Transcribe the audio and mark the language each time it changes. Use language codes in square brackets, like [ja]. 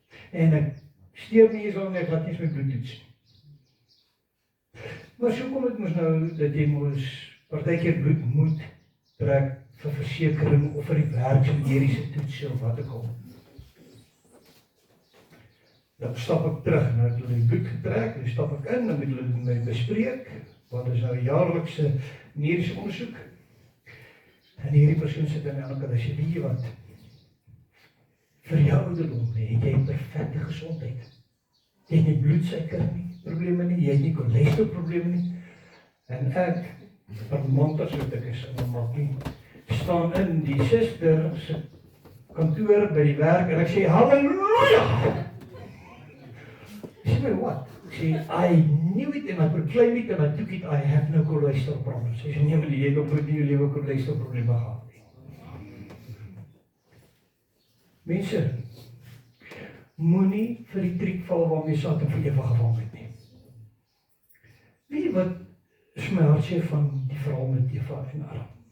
[af] En ek steur nie eens al net, laat nie eens my bloed toets nie. Maar so kom dit mos nou, dat jy mos partykeer bloed moet trek vir versekering of vir die werk van mediese toetse of wat ook al. Dan stap ek terug, nou het hulle die bloed getrek, dan stap ek in, dan moet hulle met my bespreek, want dit is nou 'n jaarlikse mediese ondersoek. En hierdie persoon sit aan die ander kant, hy sê, weet jy wat, vir jou ouderdom het jy perfekte gesondheid. Jy het nie bloedsuiker nie, probleme nie, jy het nie cholesterol probleme nie, en ek, Vermonter so dik is, en dan maak nie, staan in die suster se kantoor by die werk, en ek sê, halleluja! Sy sê my, [en] what? [af] Ek sê, [en] I knew it, and I proclaim it, and I took it, I have no cholesterol problems. [af] Sy sê, nee, maar jy het ook nie jou lewe cholesterol probleme gehad nie. Mense, moenie vir die triek val waarmee Satan vir ewig gevang het nie. Weet jy wat is my hartseer van die verhaal met Eva en Adam?